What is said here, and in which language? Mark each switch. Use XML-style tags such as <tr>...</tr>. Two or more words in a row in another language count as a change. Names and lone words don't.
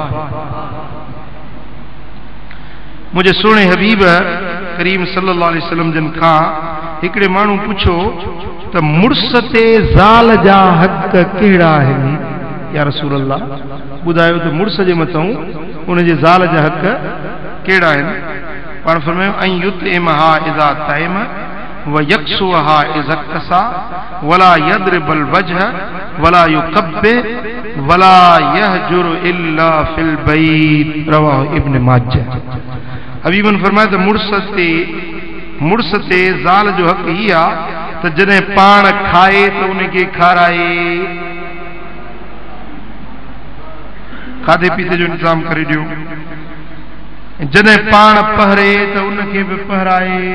<sd>मुंहिंजे सुहिणे हबीब करीम</sd> <ar>صلى الله عليه وسلم</ar> <sd>जन खां हिकिड़े माण्हू पुछो त मुड़ुस ते ज़ाल जा हक़ कहिड़ा आहिनि</sd> <ar>يا رسول الله?</ar> <sd>ॿुधायो त मुड़ुस जे मथां उन जे ज़ाल जा हक़ कहिड़ा आहिनि? पाण फरमायो</sd> <ar>أن يطعمها إذا طعم ويكسوها إذا كسا ولا يضرب الوجه ولا يقبح ولا يهجر إلا في البيت رواه ابن ماجه.</ar> <sd>हबीबन फरमाया त मुड़ुस ते ज़ाल जो हक़ ही आहे त जॾहिं पाण खाए त उनखे खाराए, खाधे पीते जो इंतज़ाम करे ॾियो, जॾहिं पाण पहरे त उनखे बि पहराए,</sd>